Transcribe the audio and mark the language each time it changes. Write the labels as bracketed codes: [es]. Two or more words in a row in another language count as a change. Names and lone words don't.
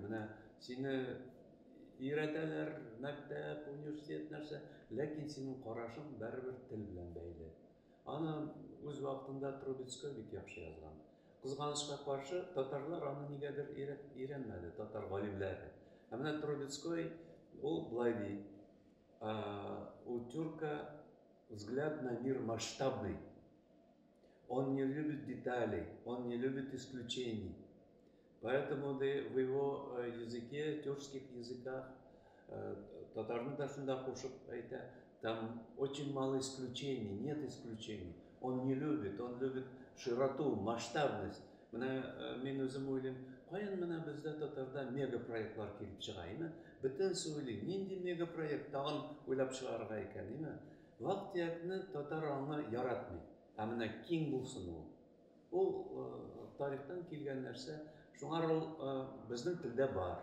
[tt] Менә сине өйрәтәләр, мәктәп, университет нәрсә, ләкин синең карашың барыбер тел белән бәйле. Аны үз вакытында Трубецкой бик яхшы язган. Кызганычка каршы, татарлар аны нигәдер өйрәнмәде, татар галимнәре. Ә менә Трубецкой ул былай ди: [ru] у тюрка взгляд на мир масштабный. Он не любит деталей, он не любит исключений. Поэтому в его языке, тюркских языках, [tt] татарны да шунда кушып әйтә, [ru] там очень мало исключений, нет исключений. Он не любит, он любит широту, масштабность. [tt] Менә мин үзем уйлыйм, каян менә бездә татарда мегапроектлар килеп чыга, име? Бөтенсе уйлый, нинди мегапроект тагын уйлап чыгарырга икән, име? Вак-төякне татар аны яратмый. Ә менә киң булсын ул. Ул тарихтан килгән нәрсә, шуңар ул безнең телдә бар.